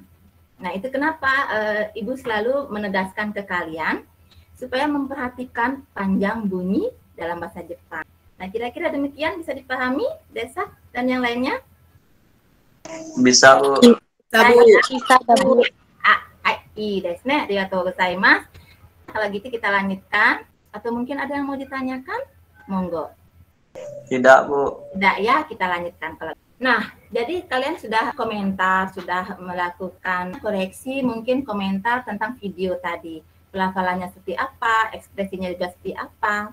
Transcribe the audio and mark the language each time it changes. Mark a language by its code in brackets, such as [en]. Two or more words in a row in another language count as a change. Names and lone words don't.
[id] Nah, itu kenapa Ibu selalu menegaskan ke kalian supaya memperhatikan panjang bunyi dalam bahasa Jepang. Nah, kira-kira demikian bisa dipahami, Desa dan yang lainnya? Bisa, Bu. Bisa, Bu. [ja] ですね、ありがとうございます. [id] Kalau gitu kita lanjutkan. Atau mungkin ada yang mau ditanyakan? Monggo. Tidak, Bu. Tidak ya, kita lanjutkan. Nah, jadi kalian sudah komentar, sudah melakukan koreksi, mungkin komentar tentang video tadi. Pelafalannya seperti apa, ekspresinya juga seperti apa.